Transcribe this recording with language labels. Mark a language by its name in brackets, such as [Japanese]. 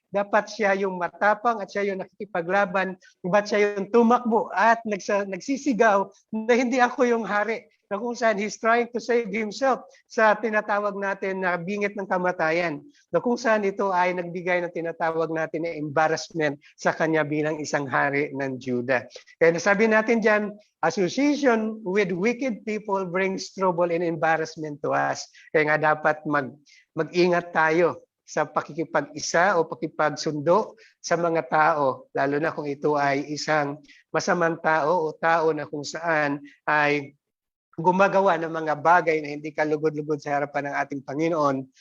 [Filipino] Dapat siya yung matapang at siya yung nakikipaglaban, ba't siya yung tumakbo at nagsisigaw na hindi ako yung hari, na kung saan [English] he's trying to save himself [Filipino] sa tinatawag natin na bingit ng kamatayan, na kung saan ito ay nagbigay ng tinatawag natin na embarrassment sa kanya bilang isang hari ng Judah. Kaya nasabi natin dyan, [English] association with wicked people brings trouble and embarrassment to us. [Filipino] Kaya nga dapat mag-ingat tayo sa pakikipag-isa o pakipagsundo sa mga tao, lalo na kung ito ay isang masamang tao o tao na kung saan ay gumagawa ng mga bagay na hindi kalugod-lugod sa harapan ng ating Panginoon.